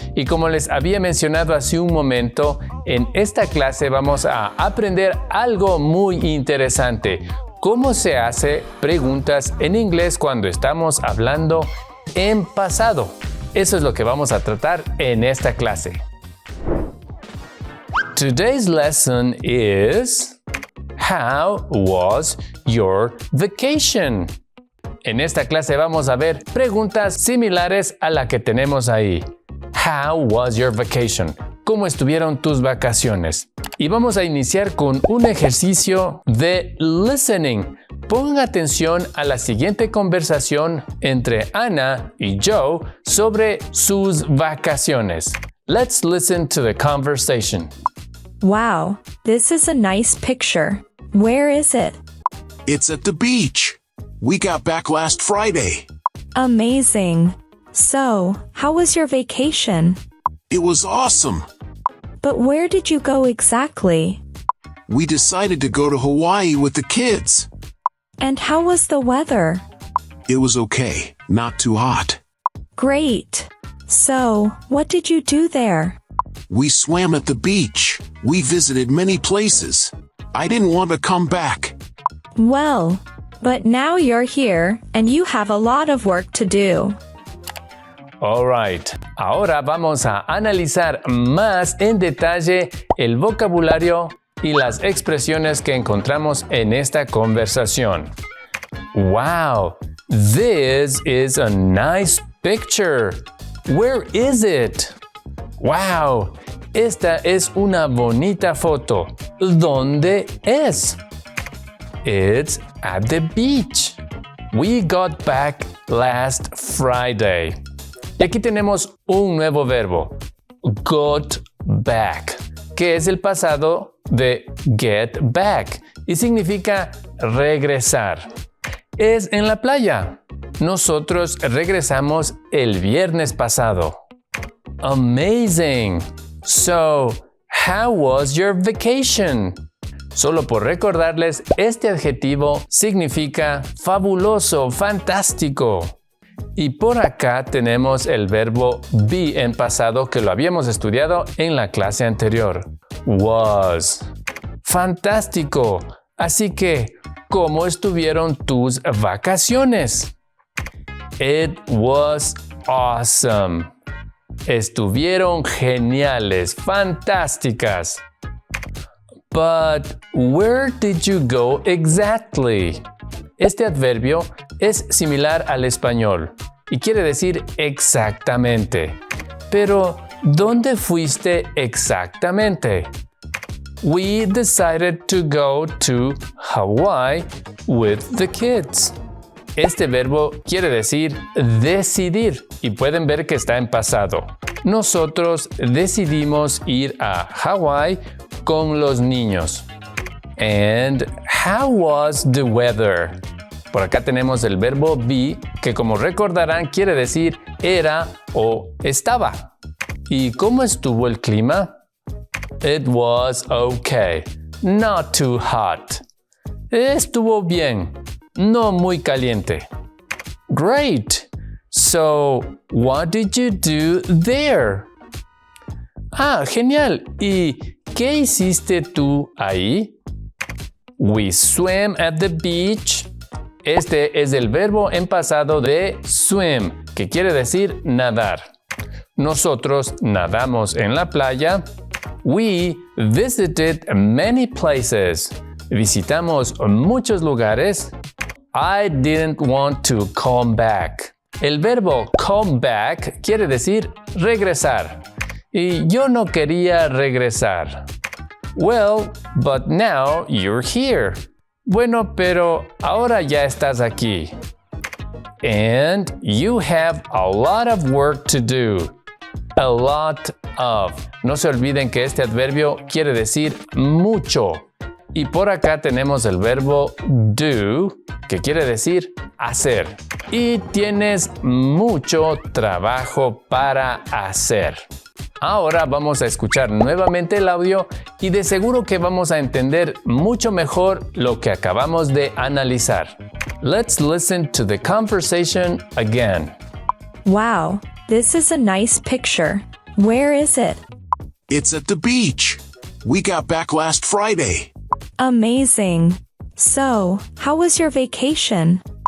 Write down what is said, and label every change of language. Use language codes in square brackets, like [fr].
[es] Y como les había mencionado hace un momento, en esta clase vamos a aprender algo muy interesante. ¿Cómo se hace preguntas en inglés cuando estamos hablando en pasado? Eso es lo que vamos a tratar en esta clase. [en] Today's lesson is How was your vacation? [es] En esta clase vamos a ver preguntas similares a la que tenemos ahí. [en] How was your vacation? [es] ¿Cómo estuvieron tus vacaciones? Y vamos a iniciar con un ejercicio de listening. Pongan atención a la siguiente conversación entre Ana y Joe sobre sus vacaciones. [en] Let's listen to the conversation. Wow, this is a nice picture. Where is it? It's at the beach. We got back last Friday. Amazing. So, how was your vacation? It was awesome. But where did you go exactly? We decided to go to Hawaii with the kids. And how was the weather? It was okay, not too hot. Great. So, what did you do there? We swam at the beach. We visited many places. I didn't want to come back. Well, but now you're here, and you have a lot of work to do. [es] Alright, ahora vamos a analizar más en detalle el vocabulario y las expresiones que encontramos en esta conversación. [en] Wow, this is a nice picture. Where is it? [es] Wow, esta es una bonita foto. ¿Dónde es? [en] It's at the beach. We got back last Friday. [es] Y aquí tenemos un nuevo verbo, got back, que es el pasado de get back y significa regresar. Es en la playa. Nosotros regresamos el viernes pasado. [en] Amazing. So, how was your vacation? [es] Solo por recordarles, este adjetivo significa fabuloso, fantástico. Y por acá tenemos el verbo be en pasado que lo habíamos estudiado en la clase anterior. Was. Fantástico. Así que, ¿cómo estuvieron tus vacaciones? [en] It was awesome. [es] Estuvieron geniales, fantásticas. [en] But where did you go exactly? [es] Este adverbio es similar al español y quiere decir exactamente. Pero, ¿dónde fuiste exactamente? [en] We decided to go to Hawaii with the kids. [es] Este verbo quiere decir decidir y pueden ver que está en pasado. Nosotros decidimos ir a Hawái con los niños. [en] And how was the weather? [es] Por acá tenemos el verbo be, que como recordarán quiere decir era o estaba. ¿Y cómo estuvo el clima? [en] It was okay, not too hot. [es] Estuvo bien, no muy caliente. [en] Great! So, what did you do there? [es] Ah, genial. ¿Y qué hiciste tú ahí? [en] We swam at the beach. [es] Este es el verbo en pasado de swim, que quiere decir nadar. Nosotros nadamos en la playa. [en] We visited many places. [es] Visitamos muchos lugares. [en] I didn't want to come back. [es] El verbo come back quiere decir regresar. Y yo no quería regresar. [en] Well, but now you're here. [es] Bueno, pero ahora ya estás aquí. [en] And you have a lot of work to do. A lot of. [es] No se olviden que este adverbio quiere decir mucho. Y por acá tenemos el verbo do, que quiere decir hacer. Y tienes mucho trabajo para hacer. Ahora vamos a escuchar nuevamente el audio y de seguro que vamos a entender mucho mejor lo que acabamos de analizar. [en] Let's listen to the conversation again. Wow, this is a nice picture. Where is it? It's at the beach. We got back last Friday. Amazing. So, how was your vacation?